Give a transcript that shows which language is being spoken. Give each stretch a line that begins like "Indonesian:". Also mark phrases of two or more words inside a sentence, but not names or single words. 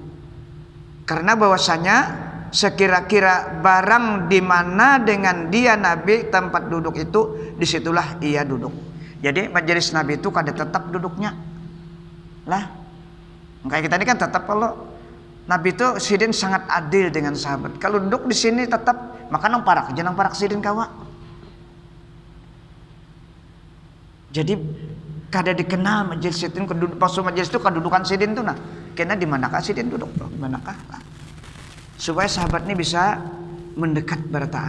Indonesian: Karena bahwasanya sekira-kira barang di mana dengan dia Nabi tempat duduk itu, disitulah ia duduk.
Banjar: Jadi majelis Nabi itu kada tetap duduknya lah. Kayak kita ini kan tetap, kalau Nabi itu sidin sangat adil dengan sahabat. Kalau duduk di sini tetap, maka nang parak jangan parak sidin kawa. Jadi kada dikenal majelis sidin, pas majelis itu kedudukan sidin tuh nah. Kena di manakah sidin duduk, di manakah? Nah. Supaya sahabat ini bisa mendekat berataan.